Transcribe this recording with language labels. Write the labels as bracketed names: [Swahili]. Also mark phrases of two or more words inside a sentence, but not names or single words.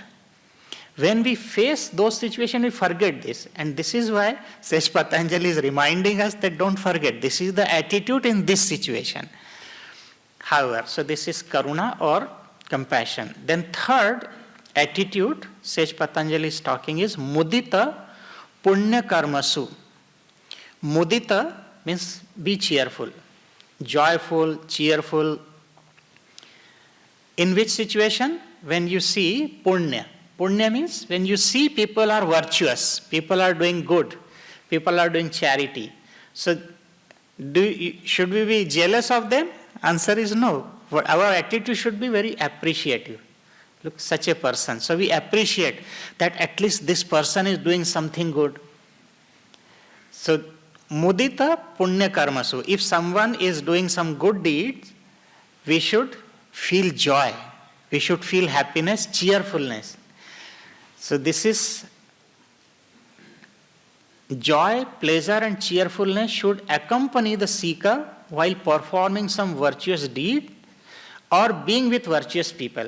[English] When we face those situations, we forget this. And this is why Sej Patanjali is reminding us that don't forget, this is the attitude in this situation. However, so this is karuna or compassion. Then third attitude Sej Patanjali is talking is [Sanskrit] mudita punya karmasu. [English] Mudita means be cheerful, joyful, cheerful. In which situation? When you see punya. Punya means when you see people are virtuous, people are doing good, people are doing charity. So should we be jealous of them? Answer is no. Our attitude should be very appreciative. Look, such a person. So we appreciate that at least this person is doing something good. So [Sanskrit] mudita punya karmasu. [English] If someone is doing some good deeds, we should feel joy. We should feel happiness, cheerfulness. So this is joy, pleasure and cheerfulness should accompany the seeker while performing some virtuous deed or being with virtuous people.